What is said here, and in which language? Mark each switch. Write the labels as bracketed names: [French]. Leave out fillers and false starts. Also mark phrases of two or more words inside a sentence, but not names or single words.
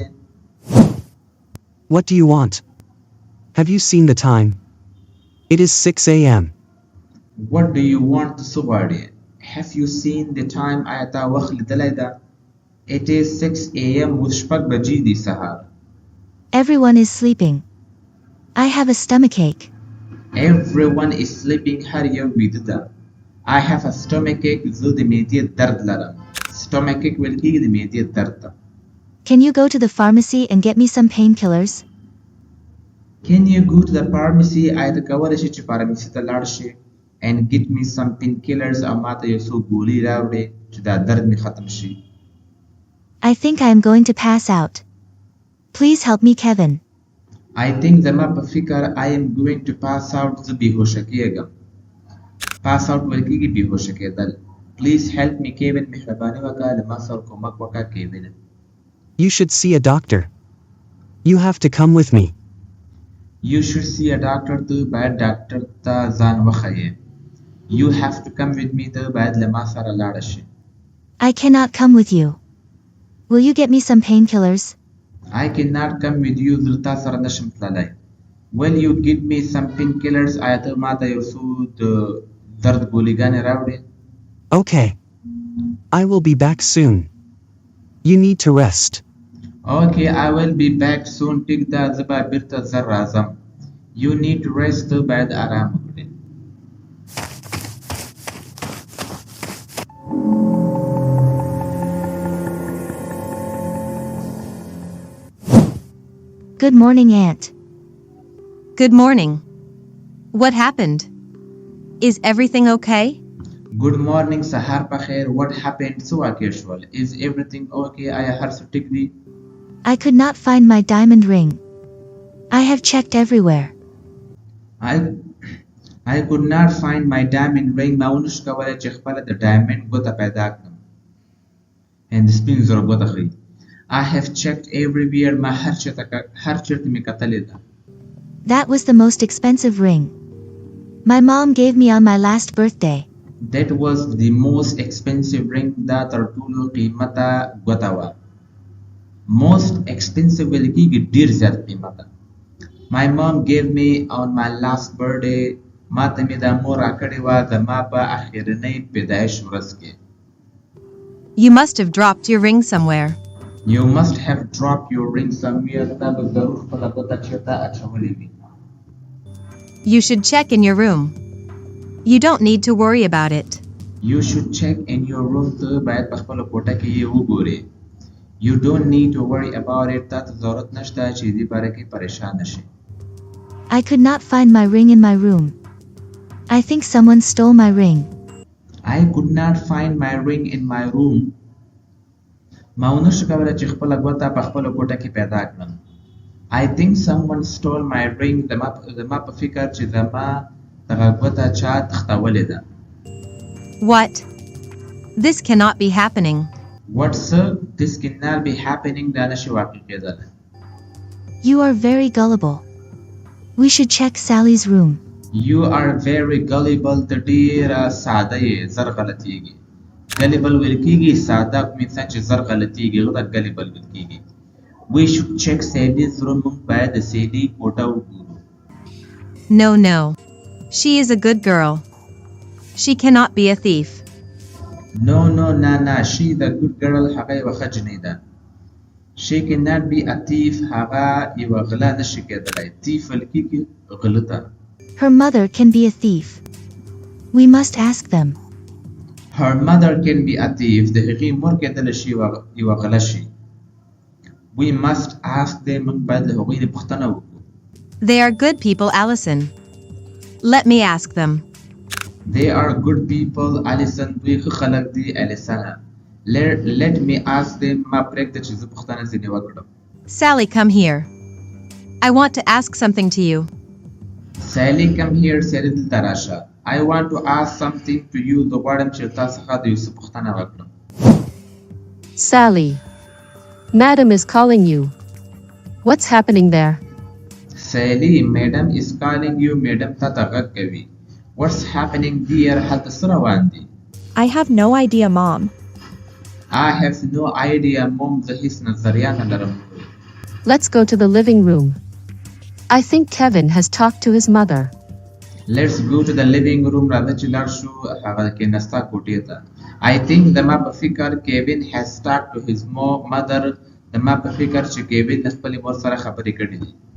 [English] What do you want? Have you seen the time? It is 6 a.m. What do you want? [Pashto] څه غواړې؟ [English] Have you seen the time? [Pashto] آیا تا وخت لیدلی ده؟ [English] It is 6 a.m. [Pashto] اوس 6 بجې دي سهار. [English] Everyone is sleeping. I have a stomachache. Everyone is sleeping. [Pashto] هر یو ویده ده. [English] I have a stomachache. [Pashto] زه د معدې درد لرم. Stomachache ویل کېږي د معدې درد ته. [English] Can you go to the pharmacy and get me some painkillers? Can you go to the pharmacy? [Pashto] آیا ته کولی شې چې فارمسي ته لاړ شې [English] and get me some painkillers [Pashto] او ما ته یو څو ګولۍ راوړې چې دا درد مې ختم شي. [English] I think I am going to pass out. Please help me, Kevin. I think [Pashto] زما په فکر [English] I am going to pass out. [Pashto] زه بېهوشه کېږم. [English] pass out [Pashto] ویل کېږي بېهوشه کېدل. [English] Please help me, Kevin. [Pashto] مهرباني وکړه له ما سره کومک وکړه کېوین. [English] You should see a doctor. You have to come with me. You should see a doctor. [Pashto] ته باید ډاکټر ته ځان وښیې. [English] You have to come with me. [Pashto] ته باید له ما سره لاړه شې. [English] I cannot come with you. Will you get me some painkillers? I cannot come with you. [Pashto] زه تا سره نشم تللی. [English] Will you give me some painkillers? [Pashto] آیا ته ما ته یو څو د درد ګولۍ راوړې؟ [English] Okay. I will be back soon. You need to rest. Okay, I will be back soon. [Pashto] ټیک ده زه به بیرته زر راځم. [English] You need to rest. [Pashto] ته باید آرام وکړې. [English] Good morning, Aunt. Good morning. What happened? Is everything okay? Good morning. [Pashto] سهار په خیر. [English] What happened? [Pashto] څه واقع شول? [English] Is everything okay? [Pashto] آیا هر څه ټیک دي؟ [English] I could not find my diamond ring. I have checked everywhere. I could not find my diamond ring. [Pashto] ما ونشو کولی چې خپله د ډایمنډ ګوته پیدا کړم. and د سپین زرو ګوته ښیي. [English] I have checked everywhere. [Pashto] ما هر چېرته مې کتلې ده. [English] That was the most expensive ring. My mom gave me on my last birthday. That was the most expensive ring. [Pashto] دا تر ټولو قیمته ګوته وه. [English] Most expensive [Pashto] ویل کېږي ډېر زیات قیمته. [English] My mom gave me on my last birthday. [Pashto] ما ته مې دا مور راکړې وه زما په اخرنۍ پیدایش ورځ کې. [English] You must have dropped your ring somewhere. You must have dropped your ring somewhere. [Pashto] تا به ضرور خپله ګوته چېرته اچولې وي. [English] You should check in your room. You don't need to worry about it. You should check in your room. [Pashto] ته باید په خپله کوټه کې یې وګورې. [English] You don't need to worry about it. [Pashto] تا ته ضرورت نشته چې دې باره کې پریشان شې. [English] I could not find my ring in my room. I think someone stole my ring. I could not find my ring in my room. [Pashto] ما ونشو کولی چې خپله ګوته په خپله کوټه کې پیدا کړم. [English] I think someone stole my ring. [Pashto] زما په فکر چې زما دغه ګوته چا تښتولې ده. [English] What? This cannot be happening. What, sir? This cannot be happening. [Pashto] دا نشي واقع کېدلی. [English] You are very gullible. We should check Sally's room. You are very gullible. [Pashto] ته ډېره ساده یې زر غلطیږي. Gullible ویل کېږي ساده کوم انسان چې زر غلطیږي هغه ته gullible ویل کېږي. [English] We should check Sally's room. [Pashto] موږ باید د سیلي کوټه وګورو. [English] No, no. She is a good girl. She cannot be a thief. No, نه. She the good girl. [Pashto] هغه یوه ښه جنۍ ده. [English] She cannot be a thief. [Pashto] هغه یوه غله نشي کېدلی. thief ویل کېږي غله ته. [English] Her mother can be a thief. We must ask them. Her mother can be a thief. [Pashto] د هغې مور کېدلی شي یوه غله شي. [English] We must ask them. [Pashto] موږ باید له هغوی نه پوښتنه وکړو. [English] They are good people, Allison. Let me ask them. They are good people, Allison. [Pashto] دوی ښه خلک دي, [English] Allison. Let me ask them. [Pashto] ما پرېږده چې زه پوښتنه ځینې وکړم. [English] Sally, come here. I want to ask something to you. Sally, come here. Sally, [Pashto] دلته راشه. [English] I want to ask something to you. [Pashto] زه غواړم چې تا څخه د یو څه پوښتنه وکړم. [English] Sally. Madam is calling you. What's happening there? Sally, madam is calling you. [Pashto] Madam تا ته غږ کوي. [English] What's happening dear [Pashto] هلته څه روان دي [English] I have no idea, Mom. I have no idea mom [Pashto] زه هیڅ نظریه نه لرم [English] Let's go to the living room. I think Kevin has talked to his mother. Let's go to the living room [Pashto] راځه چې لاړ شو هغه کې نستا کوټې ته [English] I think [Pashto] زما په فکر [English] Kevin has talked to his mother [Pashto] زما په فکر چې Kevin د خپلې مور سره خبرې کړې دي